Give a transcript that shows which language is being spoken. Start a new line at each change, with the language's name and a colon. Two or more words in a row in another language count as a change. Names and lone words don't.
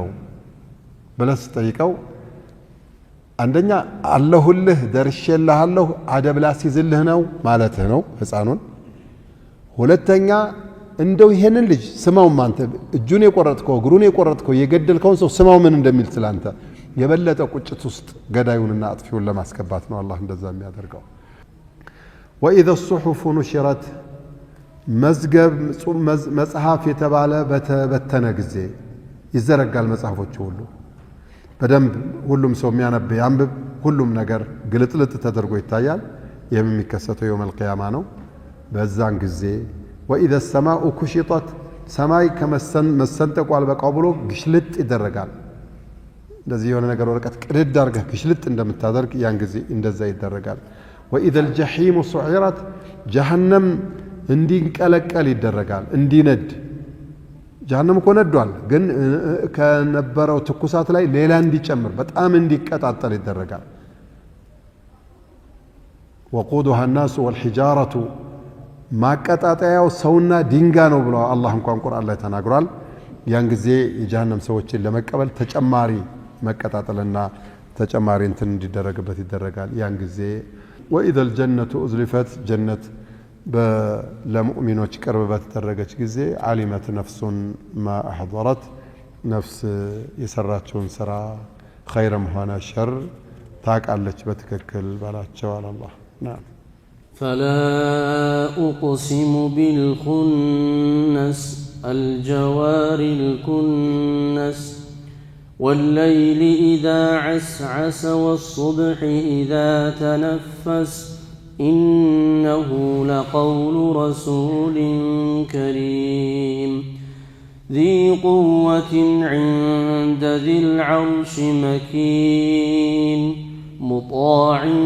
Amharic: ብለህ ትጠይቀው አንደኛ አለሁልህ ደርሼልሃለሁ አደብ ላስይዝልህ ነው ማለትህ ነው ሕፃኑን ሁለተኛ እንደው ይሄንን ልጅ ስማው ማንተ እጁን የቆረጥከው እግሩን የቆረጥከው የገደልከው ሰው ስማው ምን እንደሚል ስላንተ የበለጠ ቁጭት ውስጥ ገዳዩንና አጥፊውን ለማስከባት ነው አላህ እንደዛ የሚያደርገው
Arabic: وإذا الصحف نشرت
Amharic: መዝገብ መጽሐፍ የተባለ በተበተነ ጊዜ ይዘረጋል መጽሐፎች ሁሉ በደንብ ሁሉም ሰው የሚያነብ ያንብብ ሁሉም ነገር ግልጥልጥ ተደርጎ ይታያል የሚከሰተው
Arabic: يوم القيامة
Amharic: ነው በዛን ጊዜ
Arabic: وإذا السماء كشطت
Amharic: ሰማይ ከመሰንጠቁ አልበቃው ብሎ ግሽልጥ ይደረጋል እንደዚህ የሆነ ነገር ወረቀት ቅድድ አድርገህ ግሽልጥ እንደምታደርግ ያን ጊዜ እንደዛ ይደረጋል
Arabic: وإذا الجحيم سعرت جهنم
Amharic: እንዲንቀለቀል ይደረጋል እንዲነድ جهنم እኮ ነዷል ግን ከነበረው ትኩሳት ላይ ሌላ እንዲጨምር በጣም እንዲቀጣጠል ይደረጋል
Arabic: وقودها الناس والحجارة
Amharic: ማቀጣጣያው ሰውና ድንጋይ ነው ብሎ አላህ እንኳን ቁርአን ላይ ተናግሯል ያን ጊዜ የጀሃነም ሰዎችን ለመቀበል ተጨማሪ መቀጣጠልና ተጨማሪ እንትን እንዲደረግበት ይደረጋል ያን ጊዜ
Arabic: وإذا الجنة أزلفت جنة
Amharic: ለሙእሚኖች ቅርብ በተደረገች ጊዜ
Arabic: علمت نفس ما أحضرت نفس
Amharic: የሰራችውን ስራ خيرም ሆነ ሸር ታውቃለች በትክክል ባላቸው አላህ نعم
Arabic: فلا أقسم بالخنس الجوار الكنس والليل إذا عسعس والصبح إذا تنفس إنه لقول رسول كريم ذي قوة عند ذي العرش مكين مطاع